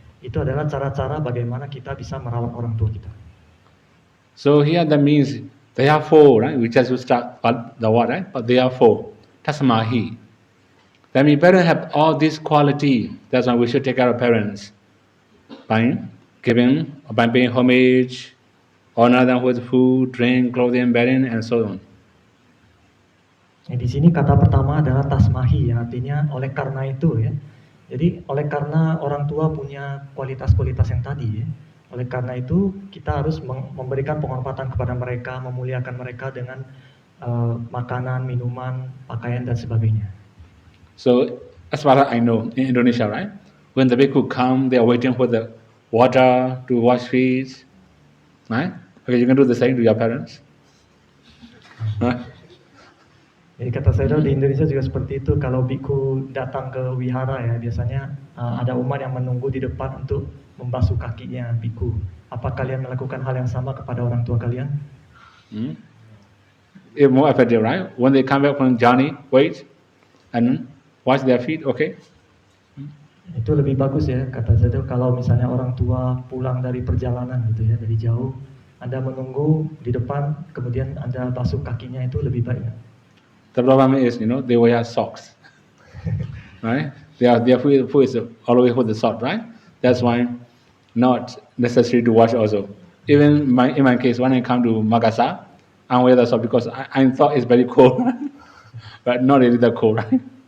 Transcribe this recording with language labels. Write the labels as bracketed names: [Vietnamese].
[Indonesian] Itu adalah cara-cara bagaimana kita bisa merawat orang tua kita. [English] So here that means there are 4, right? We just start the word, right? But there are 4. Tasmahi. That means parents have all this quality. That's why we should take care of parents by paying homage, honor them with food, drink, clothing, bedding, and so on. [Indonesian] Di sini kata pertama adalah tasmahi, ya, artinya oleh karena itu ya. Jadi oleh karena orang tua punya kualitas-kualitas yang tadi ya, Oleh karena itu kita harus memberikan penghormatan kepada mereka, memuliakan mereka dengan makanan, minuman, pakaian dan sebagainya. [English] So, as far as I know, in Indonesia, right, when the bhikkhu come, they are waiting for the water to wash feet, right? Okay, you can do the same to your parents. Right? [Indonesian] Jadi kata saya di Indonesia juga seperti itu. Kalau biku datang ke wihara ya, biasanya ada umat yang menunggu di depan untuk membasuh kakinya biku. Apa kalian melakukan hal yang sama kepada orang tua kalian? [English] It's more effective, right? When they come back from journey, wait and wash their feet, okay? [Indonesian] Itu lebih bagus ya, kata saya itu kalau misalnya orang tua pulang dari perjalanan gitu ya, dari jauh, Anda menunggu di depan, kemudian Anda basuh kakinya, itu lebih baik. [English] The problem is, they wear socks, right? Their foot is always with the sock, right? That's why not necessary to wash also. Even in my case, when I come to Makassar, I wear the sock because I thought it's very cold, but not really that cold, right?